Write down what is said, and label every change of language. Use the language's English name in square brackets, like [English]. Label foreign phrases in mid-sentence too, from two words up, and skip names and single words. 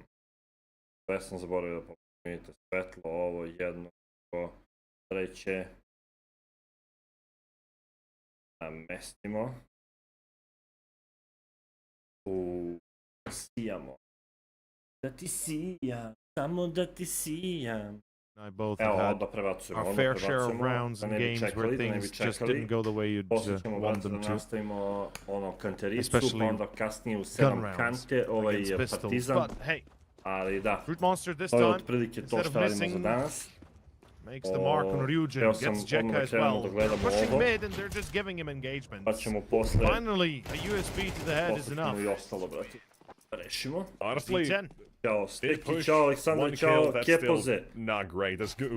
[Serbian] Sve sam zaboravio da popalim, vidite, svetlo, ovo, jedno, treće. Namestimo. Sijamo. Da ti sijam, samo da ti sijam. Evo, da prebacujemo, [English] our fair share of rounds and games where things just didn't go the way you'd want them to. [Serbian] Nastavimo kantericu, pa onda kasnije u 7 kante, Partizan. Ali da, to je otprilike to što radimo za danas. [English] Makes the mark on Ryujin, gets Jekka as well. They're pushing mid and they're just giving him engagements. Finally, a USB to the head is enough. [Serbian] Rešimo. Honestly, Ćao Steki, ćao Aleksandar, ćao Kepoze. [English] Not great. That's good.